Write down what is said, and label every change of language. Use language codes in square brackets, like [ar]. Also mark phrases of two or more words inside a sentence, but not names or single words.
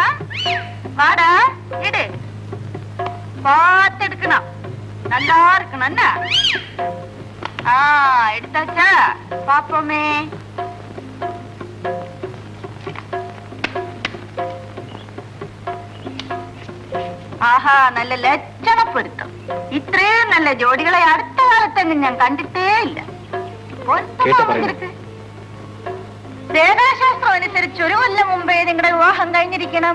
[ta] வாடா, இடு. பார்த்து எடுக்கணும், நல்லா இருக்கணும். என்ன எடுத்தாச்சா? பாப்போமே. [ml] ആഹാ, നല്ല ലക്ഷണ പൊരുത്തം. ഇത്രയും നല്ല ജോഡികളെ അടുത്ത കാലത്തെങ്ങും ഞാൻ കണ്ടിട്ടേ ഇല്ല. വേദശാസ്ത്രം അനുസരിച്ച് 1 കൊല്ലം മുമ്പേ നിങ്ങളുടെ വിവാഹം കഴിഞ്ഞിരിക്കണം.